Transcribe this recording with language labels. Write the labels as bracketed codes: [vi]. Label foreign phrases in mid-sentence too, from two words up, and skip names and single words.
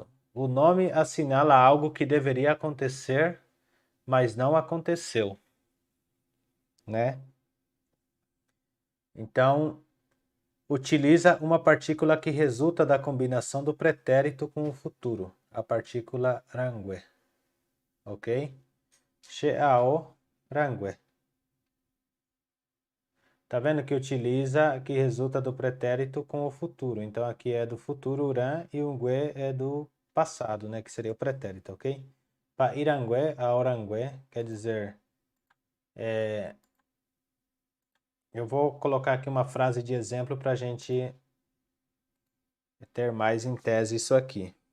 [pt] O nome assinala algo que deveria acontecer, mas não aconteceu, né? Então, utiliza uma partícula que resulta da combinação do pretérito com o futuro, a partícula rangue. Ok? [gn] Sheao rangue. [pt] Tá vendo que utiliza, que resulta do pretérito com o futuro. Então aqui é do futuro ran e o ngue é do passado, né? Que seria o pretérito, ok? [gn] Pa irangue a orangue [pt] quer dizer... eu vou colocar aqui uma frase de exemplo para a gente ter mais em tese isso aqui.